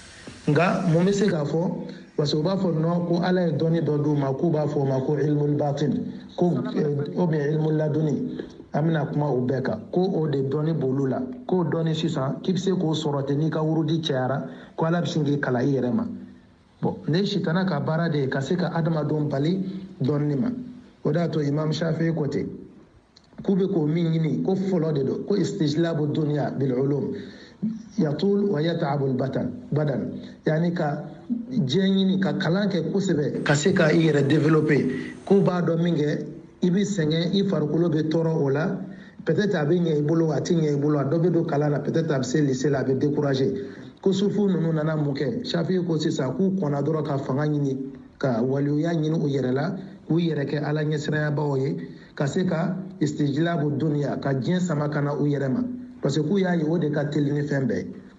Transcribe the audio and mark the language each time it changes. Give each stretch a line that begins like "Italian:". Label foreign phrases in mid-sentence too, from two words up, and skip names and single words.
Bambara: nka mun bɛ se k'a fɔ
French: parce que
Bambara: u b'a fɔ non ko ala ye dɔnni dɔ d'u ma k'u b'a fɔ o ma ko
Arabic: علم الباطن
Bambara: ko
French: ou bien
Arabic: علم لدني
Bambara: an bɛna kuma o bɛɛ kan ko o de dɔnni b'olu la k'o dɔnni sisan k'i bɛ se k'o sɔrɔ ten n'i ka wurudi cayara ko ala bɛ sin k'i kalan i yɛrɛ ma bon ne sitana ka baara de ye ka se ka adamadenw bali dɔnni ma o de y'a to imam shafi ko ten k'u bɛ k'o min ɲini ko fɔlɔ de don ko
Arabic: استجلاب الدنيا بالعلوم يطول ويتعب بدنا
Bambara: yani ka diɲɛ ɲini ka kalan kɛ kosɛbɛ ka se ka i yɛrɛ développer k'u b'a dɔn min kɛ i bɛ sɛgɛn i farikolo bɛ tɔɔrɔ o la peut-être a bɛ ɲɛ i bolo a tɛ ɲɛ i bolo a dɔ bɛ don kalan na peut-être a bɛ se lycée la a bɛ décourager ko sufu ninnu nana mun kɛ shafi ko sisan k'u kɔnna dɔrɔn ka fanga ɲini ka waliyuya ɲini u yɛrɛ la k'u yɛrɛ kɛ ala ɲɛsiranyabaw ye ka se ka
Arabic: استجلاب الدنيا
Bambara: ka diɲɛ sama ka na u yɛrɛ ma
French: parce que
Bambara: k'u y'a ye o de ka teli ni fɛn bɛɛ